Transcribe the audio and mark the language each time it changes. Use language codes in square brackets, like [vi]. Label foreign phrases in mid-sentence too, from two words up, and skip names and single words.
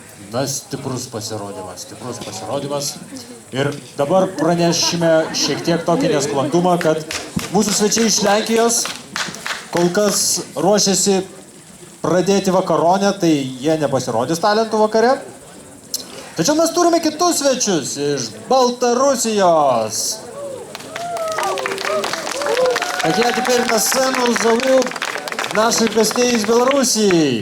[lt] Na, stiprus pasirodymas. Ir dabar pranešime šiek tiek tokį nesklandumą, kad mūsų svečiai iš Lenkijos kol kas ruošiasi pradėti vakaronę, tai jie nepasirodys talentų vakare. Tačiau mes turime kitus svečius iš Baltarusijos. [ru] Так я теперь на сцену зову наших гостей из Белоруссии.